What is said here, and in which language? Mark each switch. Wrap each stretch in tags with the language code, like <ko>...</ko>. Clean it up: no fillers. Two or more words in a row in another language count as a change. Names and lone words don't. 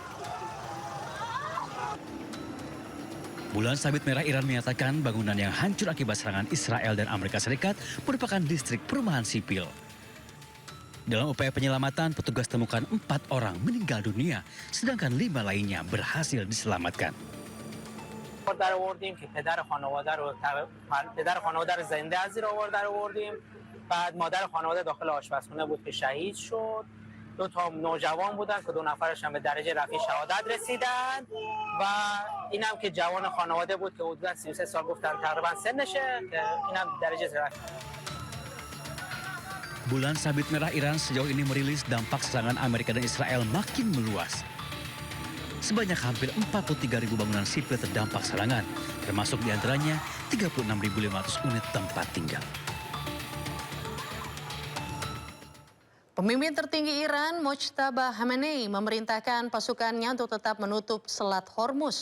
<id>Bulan Sabit Merah Iran menyatakan bangunan yang hancur akibat serangan Israel dan Amerika Serikat merupakan distrik perumahan sipil. Dalam upaya penyelamatan, petugas temukan 4 orang meninggal dunia, sedangkan 5 lainnya berhasil diselamatkan.</id> <fa>در آوردیم که پدر خانواده رو زنده از زیر آوار در آوردیم. بعد مادر خانواده داخل آشپزخونه بود که شهید شد. 2 تا نوجوان بودن که 2 نفرش هم به درجه رفیع شهادت رسیدن و اینم که جوان خانواده بود که حدودا 33 سال گفتن تقریبا سنشه که اینم درجه رفیع.</fa> <id>Bulan Sabit Merah Iran sejauh ini merilis dampak serangan Amerika dan Israel makin meluas. Sebanyak hampir 43.000 bangunan sipil terdampak serangan, termasuk diantaranya 36.500 unit tempat tinggal. Pemimpin tertinggi Iran, Mojtaba Khamenei, memerintahkan pasukannya untuk tetap menutup Selat Hormuz.</id>